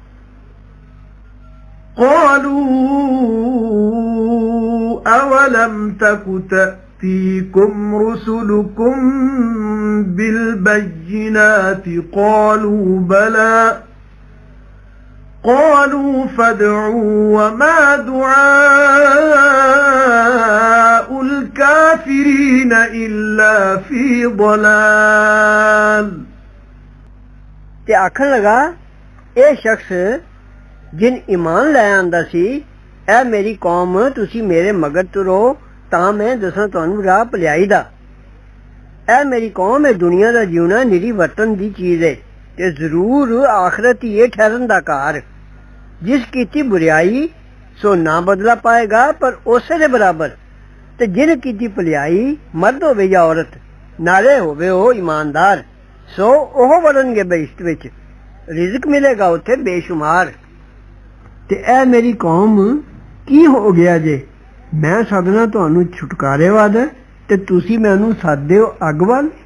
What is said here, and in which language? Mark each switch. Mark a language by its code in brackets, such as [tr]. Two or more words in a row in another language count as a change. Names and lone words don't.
[ar] قالوا أولم تك تأتيكم رسلكم بالبينات قالوا بلى قالوا فادعوا وما دعاء الكافرين إلا في ضلال [pa] ਤੇ ਆਖਣ ਲਗਾ ਇਹ ਸ਼ਖਸ ਜਿਨ ਈਮਾਨ ਲੈ ਆਂਦਾ ਸੀ ਐ ਮੇਰੀ ਕੌਮ ਤੁਸੀਂ ਮੇਰੇ ਮਗਰ ਤੁਰੋ ਤਾਂ ਮੈਂ ਦੱਸਾਂ ਤੁਹਾਨੂੰ ਰਾਹ ਭਲਾਈ ਦਾ ਐ ਮੇਰੀ ਕੌਮ ਇਹ ਦੁਨੀਆ ਦਾ ਜਿਉਣਾ ਨਿਰੀ ਵਰਤਨ ਦੀ ਚੀਜ਼ ਹੈ ਤੇ ਜ਼ਰੂਰ ਆਖਰਤ ਹੀ ਇਹ ਠਹਿਰਨ ਦਾ ਘਰ ਜਿਸ ਕੀਤੀ ਬੁਰਾਈ ਸੋ ਨਾ ਬਦਲਾ ਪਾਏਗਾ ਪਰ ਉਸੇ ਦੇ ਬਰਾਬਰ ਤੇ ਜਿਨ ਕੀਤੀ ਭਲਾਈ ਮਰਦ ਹੋਵੇ ਯਾ ਔਰਤ ਨਾਲੇ ਹੋਵੇ ਓ ਈਮਾਨਦਾਰ ਸੋ ਓਹ ਵੜਨਗੇ ਬਹਿਸ਼ਤ ਵਿਚ ਰਿਜ਼ਕ ਮਿਲੇਗਾ ਉੱਥੇ ਬੇਸ਼ੁਮਾਰ ਤੇ ਐ ਮੇਰੀ ਕੌਮ ਕੀ ਹੋ ਗਿਆ ਜੇ ਮੈਂ ਸੱਦਨਾ ਤੁਹਾਨੂੰ ਛੁਟਕਾਰੇ ਵੱਲ ਤੇ ਤੁਸੀਂ ਮੈਨੂੰ ਸੱਦਦੇ ਹੋ ਅੱਗ ਵੱਲ